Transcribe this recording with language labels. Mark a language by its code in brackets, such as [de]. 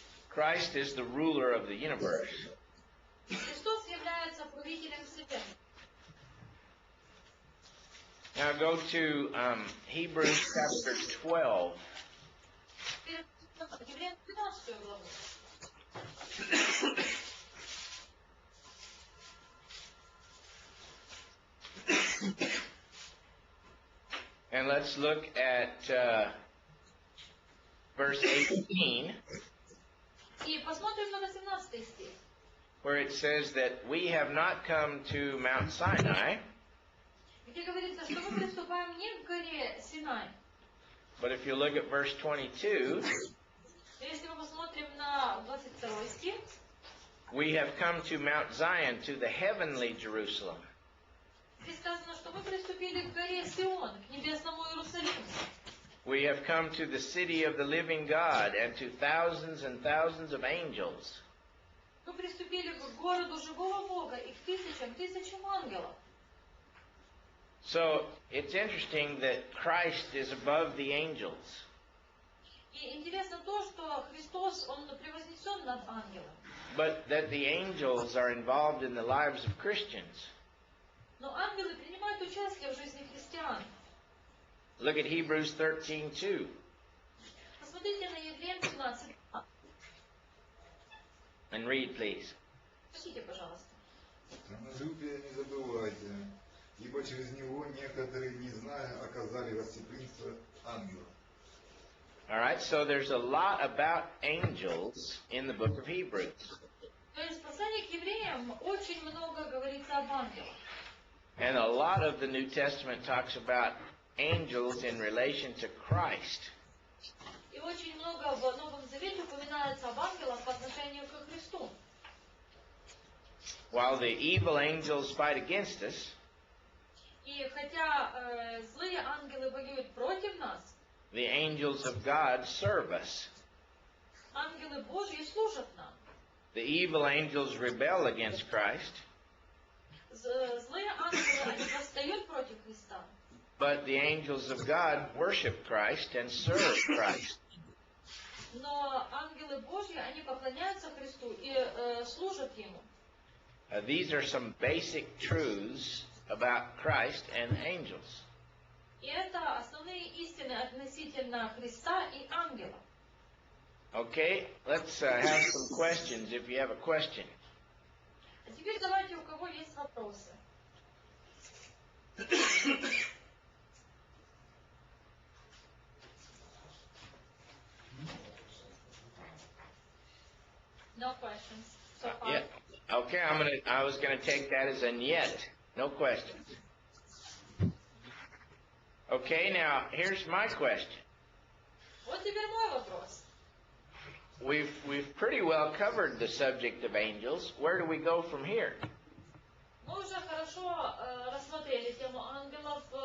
[en] Christ is the ruler of the universe. [ru] Христос является правителем вселенной. [en] Now go to Hebrews chapter 12. [ru] Евреям 15 главу. [en] And let's look at verse 18, [ru] И посмотрим на 18 стих, [en] where it says that we have not come to Mount Sinai, [ru] где говорится, что мы приступаем не к горе Синай. [en] but if you look at verse 22, [ru] Если мы посмотрим на 22 стих, [en] we have come to Mount Zion, to the heavenly Jerusalem. [ru] здесь сказано, что мы приступили к горе Сион, к небесному Иерусалиму. [en] We have come to the city of the living God and to thousands and thousands of angels. [ru] Мы приступили к городу живого Бога и к тысячам ангелов. [en] So it's interesting that Christ is above the angels. [ru] И интересно то, что Христос, Он превознесен над ангелом. [en] But that the angels are involved in the lives of Christians. [ru] Но ангелы принимают участие в жизни христиан. [en] Look at Hebrews 13:2. [ru] Посмотрите на Евреям 17. [en] And read, please. [ru] Прочтите, пожалуйста. Самолюбие не забывайте, ибо через него некоторые, не зная, оказали гостеприимство ангелов. [en] All right, so there's a lot about angels in the book of Hebrews. [ru] То есть в послании к евреям очень много говорится об ангелах. [en] And a lot of the New Testament talks about angels in relation to Christ. [ru] И очень много в Новом Завете упоминается об ангелах по отношению к Христу. [en] While the evil angels fight against us, [ru] И хотя злые ангелы воюют против нас, [en] the angels of God serve us. [ru] ангелы Божьи служат нам. [en] The evil angels rebel against Christ, [ru] Злые ангелы, они восстают против Христа. [en] but the angels of God worship Christ and serve Christ. [ru] Но ангелы Божьи, они поклоняются Христу и служат Ему. [en] These are some basic truths about Christ and angels. [ru] И это основные истины относительно Христа и ангелов. [en] Okay, let's have some questions if you have a question. [ru] А теперь давайте, у кого есть вопросы. [en] No questions so far. Yeah. Okay, I was gonna take that as a niet. No questions. Okay, now here's my question. [ru] Вот теперь мой вопрос. [en] We've pretty well covered the subject of angels. Where do we go from here? [ru] Мы уже хорошо рассмотрели тему ангелов.